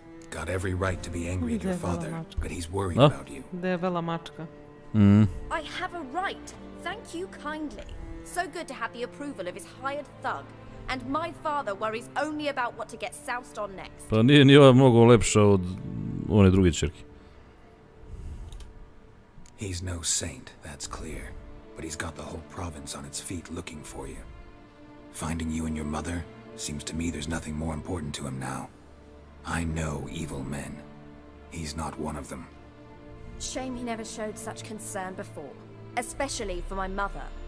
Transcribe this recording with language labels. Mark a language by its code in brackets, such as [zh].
[en] Got every right to be angry at your father, but he's worried about you. [sr] Debela mačka. [en] I have a right. Thank you kindly. So good to have the approval of his hired thug. And my father worries only about what to get soused on next. [sr] Pa nije ni ova mnogo lepša od one druge ćerke. [en] He's no saint, that's clear. But he's got the whole province on its feet looking for you. Finding you and your mother, seems to me there's nothing more important to him now. I know evil men. He's not one of them. Shame he never showed such concern before. Especially for my mother.